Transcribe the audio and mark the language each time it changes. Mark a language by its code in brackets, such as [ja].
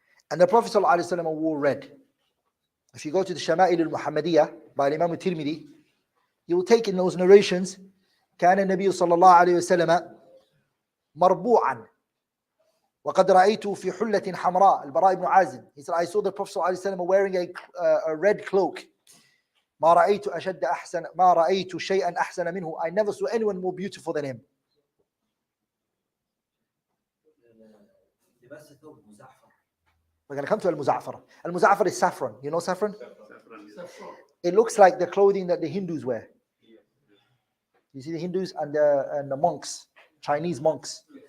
[en] And the Prophet ﷺ wore red. If you go to the Shama'il al-Muhammadiyah by Imam al-Tirmidhi, you will take in those narrations, [ar] كان النبي صلى الله عليه وسلم مربوعا وقد رأيته في حلة حمراء. [en] البراء ibn Azib, he said, I saw the Prophet ﷺ wearing a red cloak. [ar] ما رأيت أشد أحسن ما رأيت شيئا أحسن منه. [en] I never saw anyone more beautiful than him. We're going to come to al-Muza'far. Al-Muza'far is saffron. You know saffron? It looks like the clothing that the Hindus wear. You see the Hindus and the monks, Chinese monks.